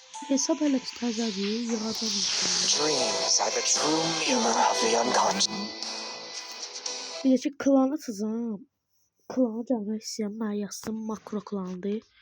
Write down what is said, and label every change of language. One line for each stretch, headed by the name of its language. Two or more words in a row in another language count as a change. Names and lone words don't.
Azerbaijani: hesab hələ ki təzədir, yığacam inşallah.
English: Dreams are the true mirror of the unconscious.
Azerbaijani: Bir də ki, klanı tızam. Klana gəlmək istəyən mənə yazsın, makro klandır.